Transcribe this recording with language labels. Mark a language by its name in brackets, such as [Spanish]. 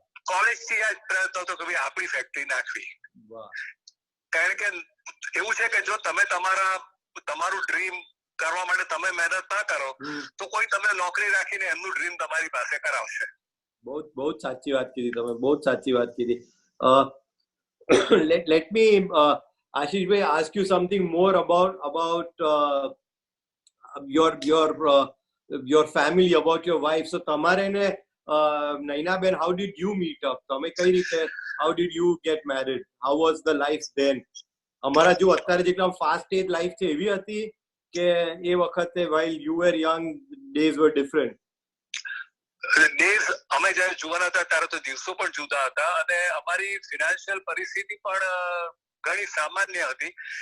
[Gujarati] College થી આ પ્રયત્ન હતો કે ભાઈ આપણી ફેક્ટરી નાખવી, કારણ કે એવું છે કે જો તમે તમારું ડ્રીમ કરવા માટે તમે મહેનત ના કરો તો કોઈ તમને નોકરી રાખીને એમનું ડ્રીમ તમારી પાસે કરાવશે. બહુ જ સાચી વાત કીધી તમે, બહુ જ સાચી વાત કીધી. [English] let me Ashish bhai ask you something more about your family, about your wife. So [Gujarati] તમારે ને [English] Naina ben, how did you meet up? [Gujarati] તમે કઈ રીતે, [English] how did you get married? How was the life then? [Gujarati] અમારા જો અત્યારે જેટલા ફાસ્ટ એજ લાઈફ છે એવી હતી કે એ વખતે [English] while you were young days were different? [Gujarati] Days અમે જયારે જુવાના હતા ત્યારે તો દિવસો પણ જુદા હતા અને અમારી ફિનાન્શિયલ પરિસ્થિતિ પણ ઘણી સામાન્ય હતી.